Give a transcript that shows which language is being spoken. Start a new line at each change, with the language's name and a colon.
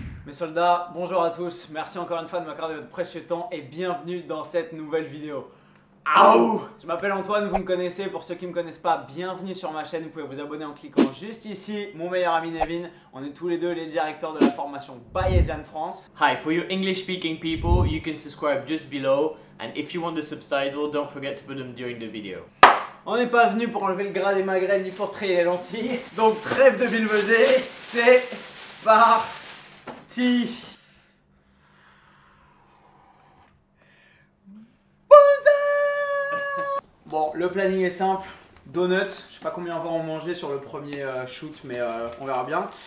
French: Mes soldats, bonjour à tous. Merci encore une fois de m'accorder votre précieux temps et bienvenue dans cette nouvelle vidéo. Aouh! Je m'appelle Antoine, vous me connaissez. Pour ceux qui ne me connaissent pas, bienvenue sur ma chaîne. Vous pouvez vous abonner en cliquant juste ici. Mon meilleur ami Nevin. On est tous les deux les directeurs de la formation Bayesian France.
English: Hi, for you English speaking people, you can subscribe just below. And if you want the subtitle, don't forget to put them during the video.
French: On n'est pas venu pour enlever le gras des magrets ni pour trier les lentilles. Donc trêve de bilvesée, c'est parti. Bon, le planning est simple. Donuts, je sais pas combien on va en manger sur le premier shoot, mais on verra bien.